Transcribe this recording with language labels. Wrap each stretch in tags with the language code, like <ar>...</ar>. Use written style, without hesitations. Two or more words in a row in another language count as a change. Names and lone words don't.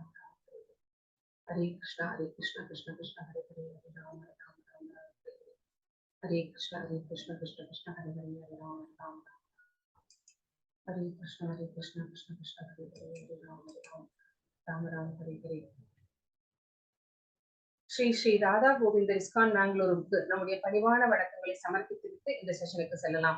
<sa>हरे कृष्णा कृष्ण कृष्ण हरे हरे राम राम राम हरे कृष्णा कृष्ण कृष्ण हरे हरे राम राम हरे कृष्णा कृष्ण कृष्ण हरे हरे राम राम राम राम हरे हरे.</sa> <ta>ஸ்ரீ ஸ்ரீ ராதா கோவிந்தர் இஸ்கான் பெங்களூருக்கு நம்முடைய பணிவான வணக்கங்களை சமர்ப்பித்துவிட்டு இந்த செஷனுக்கு செல்லலாம்.</ta>